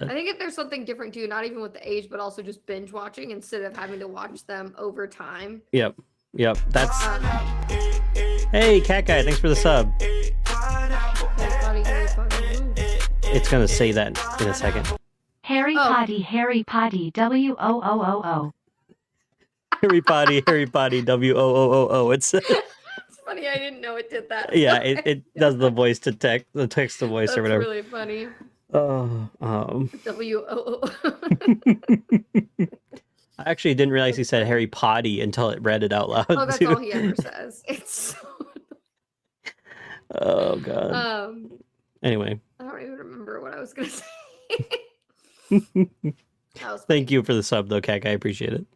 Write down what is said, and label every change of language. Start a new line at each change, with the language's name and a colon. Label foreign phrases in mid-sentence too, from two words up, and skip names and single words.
English: I think if there's something different too, not even with the age, but also just binge watching instead of having to watch them over time. Yep. That's hey, Cat Guy, thanks for the sub. It's gonna say that in a second. Harry Potty, W-O-O-O-O. Harry Potty, W-O-O-O-O. It's funny, I didn't know it did that. Yeah, it does the voice to text, the text to voice or whatever. That's really funny. W-O-O. I actually didn't realize he said Harry Potty until it read it out loud. Oh, that's all he ever says. It's so... Oh god. I Anyway. don't even remember what I was gonna say. Thank you for the sub though, Cat Guy. I appreciate it.